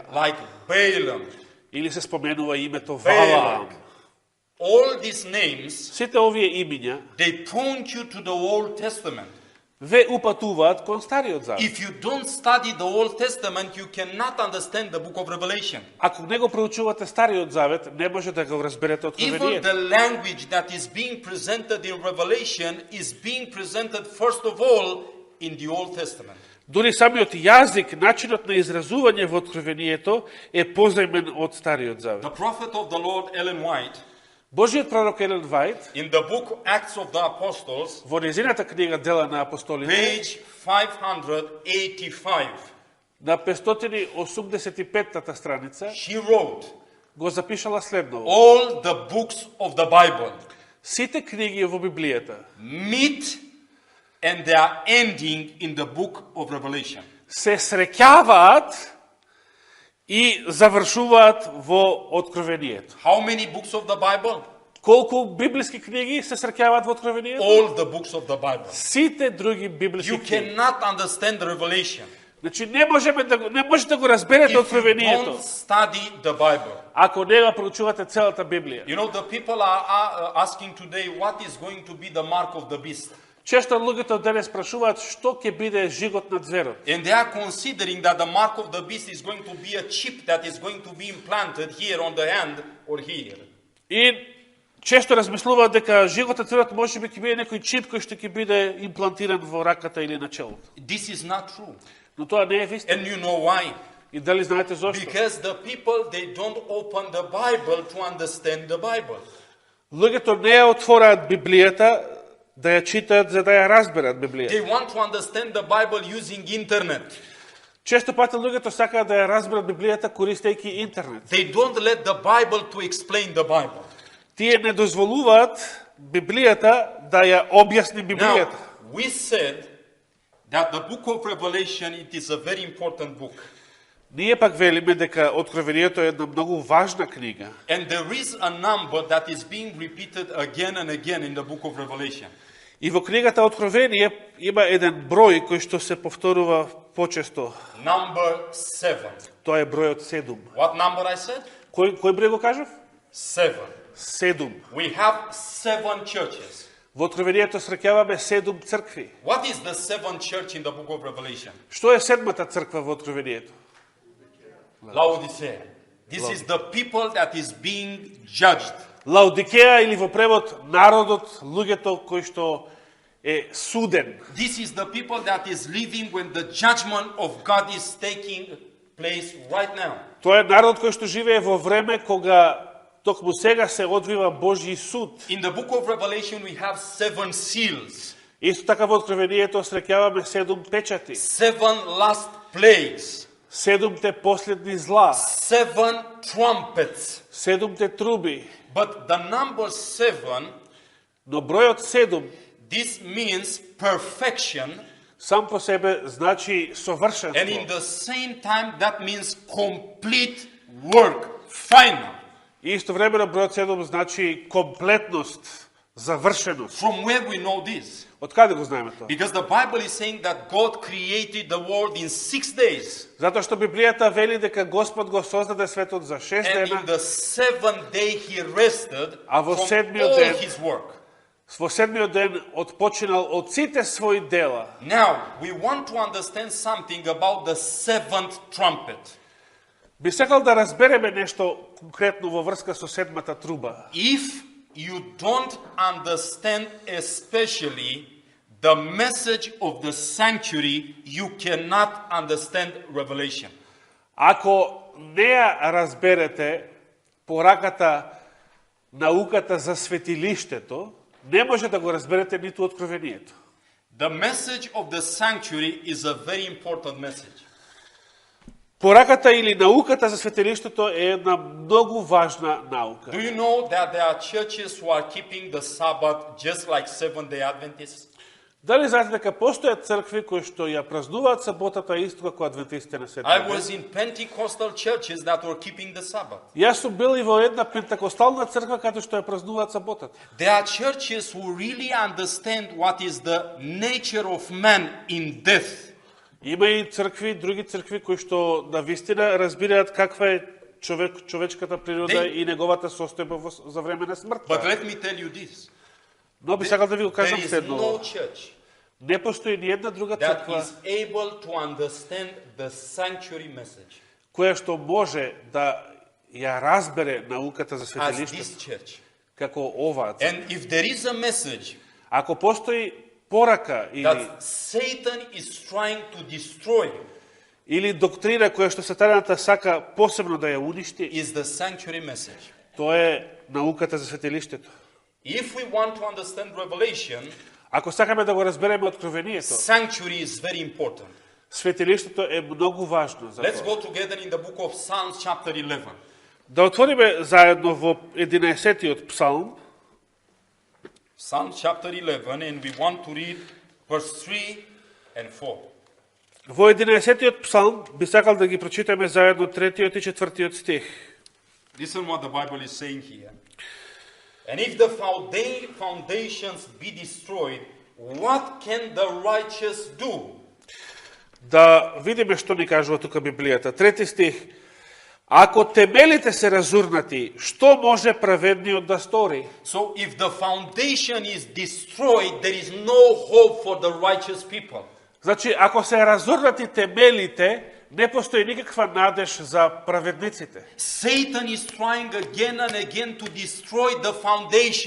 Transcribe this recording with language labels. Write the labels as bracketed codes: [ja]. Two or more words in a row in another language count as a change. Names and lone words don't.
[en] Like Balaam, [mk] Или се споменува името Валаам. [en] Balak. All these names, [mk] Сите овие имиња [en] they point you to the Old Testament. [mk] ве упатуваат кон Стариот Завет. [en] If you don't study the Old Testament, you cannot understand the book of Revelation. [mk] Ако не го проучувате Стариот Завет, не може да го разберете [en] Even [mk] Откровението. [en] the language that is being presented in Revelation is being presented first of all in the Old Testament. [mk] Дури самиот јазик, начинот на изразување во Откровението е позајмен од Стариот Завет. [en] The prophet of the Lord, Ellen White, [mk] Божиот пророк Елен Вајт [en] in the book Acts of the Apostles, [mk] во незината книга Дела на апостолите [en] page 585, [mk] на 585-та страница [en] she wrote, [mk] го запишала следно. [en] all the books of the Bible [mk] Сите книги во Библијата [en] meet and they are ending in the book of Revelation. [mk] се среќаваат и завршуваат во Откровението. [en] How many books of the Bible? [mk] Колку библиски книги се среќаваат во Откровението? [en] All the books of the Bible. [mk] Сите други библиски [en] You [mk] книги. [en] cannot understand the Revelation [mk] Значи не можете да го разберете [en] if you [mk] Откровението [en] don't study the Bible. [mk] ако не го проучувате целата Библија. [en] You know, the people are asking today what is going to be the mark of the beast. [mk] Често луѓето денес прашуваат што ќе биде жигот на зверот. [en] And they are considering that the mark of the beast is going to be a chip that is going to be implanted here on the hand or here. [mk] И често размислуваат дека жигот на зверот можеби ќе биде некој чип кој што ќе биде имплантиран во раката или на челото. [en] This is not true. [mk] Но тоа не е вистина. [en] And you know why? [mk] И дали знаете зошто? [en] Because the people, they don't open the Bible to understand the Bible. [mk] Луѓето не ја отвораат Библијата да ја читаат за да ја разберат Библијата. [en] They want to understand the Bible using internet. [mk] Често пати луѓето сакаат да ја разберат Библијата користејќи интернет. [en] They don't let the Bible to explain the Bible. [mk] Тие не дозволуваат Библијата да ја објасни [en] Now, [mk] Библијата. [en] we said that the book of Revelation, it is a very important book. [mk] Ние пак велиме дека Откровението е една многу важна книга. [en] And there is a number that is being repeated again and again in the book of Revelation. [mk] И во книгата Откровение има еден број кој што се повторува почесто. [en] Number 7. [mk] Тоа е бројот 7. [en] What number I said? [mk] Кој број го кажав? 7. 7. [en] We have 7 churches. [mk] Во Откровението среќаваме 7 цркви. [en] What is the 7th church in the book of Revelation? [mk] Што е седмата црква во Откровението? Laodicea. [en] This is the people that is being judged. [mk] Лаодикеја или во превод народот, луѓето кои што е суден. [en] This is the people that is living when the judgment of God is taking place right now. [mk] Тоа е народ кој што живее во време кога токму сега се одвива Божји суд. [en] In the book of Revelation we have 7 seals, [mk] Исто така во Откровението среќаваме 7 печати, [en] 7 last plagues, [mk] 7 последни зла, [en] 7 trumpets. [mk] 7 труби. [en] But the number 7, [mk] Но бројот 7 [en] this means perfection, [mk] сам по себе значи [en] and in [mk] совршенство. [en] the same time that means complete work, final. [mk] И истовремено бројот 7 значи комплетност, завршеност. [en] From where we know this? [mk] Од каде го знаеме тоа? [en] Because the Bible is saying that God created the world in 6 days. [mk] Затоа што Библијата вели дека Господ го создаде светот за 6 [en] And [mk] дена, [en] in the 7th day he rested [mk] А во [en] from [mk] седмиот [en] all [mk] ден- [en] his work. [mk] во 7-миот ден отпочинал од сите своји дела. [en] Now, we want to understand something about the 7th trumpet. [mk] Би сакал да разбереме нешто конкретно во врска со 7-та труба. [en] If you don't understand especially the message of the sanctuary, you cannot understand Revelation. [mk] Ако не ја разберете пораката, науката за светилиштето, не може да го разберете ниту Откровението. [en] The message of the sanctuary is a very important message. [mk] Пораката или науката за светилиштето е една многу важна наука. [en] Do you know that there are churches who are keeping the Sabbath just like Seventh-day Adventists? [mk] Дали знаете дека постојат цркви кои што ја празнуваат саботата исто како адвентистите на [en] I [mk] седмиот [en] was [mk] ден? [en] in Pentecostal churches that were keeping the Sabbath. [mk] Јас сум бил и во една пентекостална црква каде што ја празнуваат саботата. [en] There are churches who really understand what is the nature of man in death. [mk] Има и цркви, други цркви кои што на вистина разбираат каква е човечката природа и неговата состојба за време на [en] But [mk] смртта. [en] let me tell you this. [mk] Но би сакал да ви го [en] There [mk] кажам [en] is [mk] следно. [en] no church [mk] Не постои ни една друга [en] that [mk] црква [en] is able to understand the sanctuary message [mk] која што може да ја разбере науката за [en] as [mk] светилиштето [en] this church. [mk] како оваа црква. [en] And if there is a message [mk] Ако постои порака [en] that Satan is trying to destroy, [mk] или доктрина која што сатаната сака посебно да ја уништи, [en] is the sanctuary message. [mk] Тоа е науката за светилиштето. [en] If we want to understand Revelation, [mk] Ако сакаме да го разбереме откровението, [en] sanctuary is very important. [mk] светилиштето е многу важно за [en] Let's [mk] тоа. [en] go together in the book of Psalms, chapter 11. [mk] Да отвориме заедно во 11-тиот псалм, [en] Psalms chapter 11, and we want to read verse 3 and 4. [mk] во 11-тиот псалм би сакал да ги прочитаме заедно 3-тиот и 4-тиот стих. [en] Listen what the Bible is saying here. And if the foundations be destroyed, what can the righteous do? [mk] Да видиме што ни кажува тука Библијата. 3 стих. Ако темелите се разурнати, што може праведниот да стори? So if the foundation is destroyed, there is no hope for the righteous people. Значи, ако се разурнати темелите, не постои никаква надеж за праведниците. [en] Satan is trying again and again to destroy the foundation.